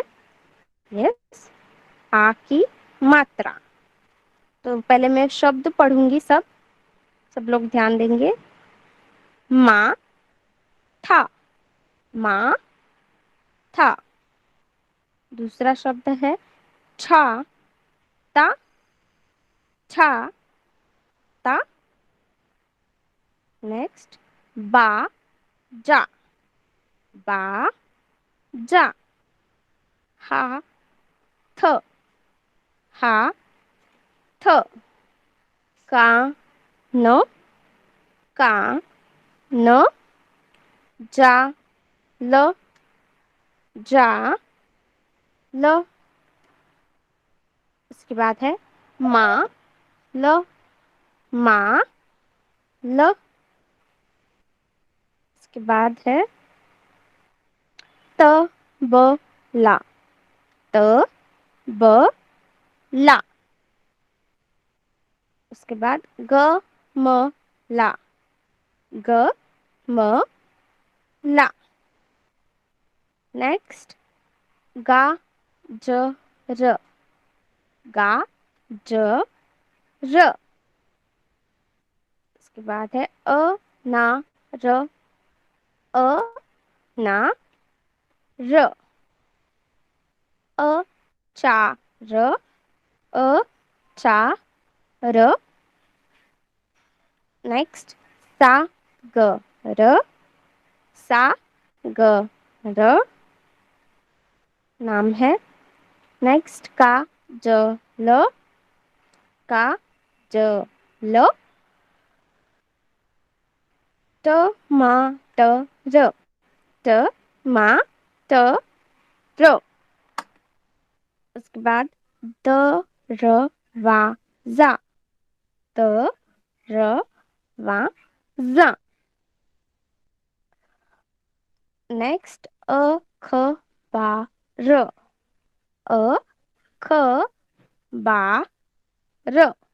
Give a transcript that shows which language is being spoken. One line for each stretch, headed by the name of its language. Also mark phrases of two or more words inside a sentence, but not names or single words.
Hindi: यस, आ की मात्रा। तो पहले मैं शब्द पढ़ूंगी, सब सब लोग ध्यान देंगे। माँ था, माँ था। दूसरा शब्द है छा ता, छा ता। नेक्स्ट बा जा, बा जा। हा थ, हा थ। का न, का न। जा ल, जा ल। इसके बाद है मा ल, मा ल। इसके बाद है त ब ला, त ब ला। उसके बाद ग म ला, ग म ला। नेक्स्ट गा ज र, गा ज र। इसके बाद है अ ना र, अ ना र। अ चा र, अ चा र। नेक्स्ट सा ग र, सा ग र नाम है। नेक्स्ट का ज ल, का ज ल। ट मा ट र, ट मा ट र। उसके बाद द र वा जा, द र वा जा। नेक्स्ट अ ख बा र, अ ख बा र।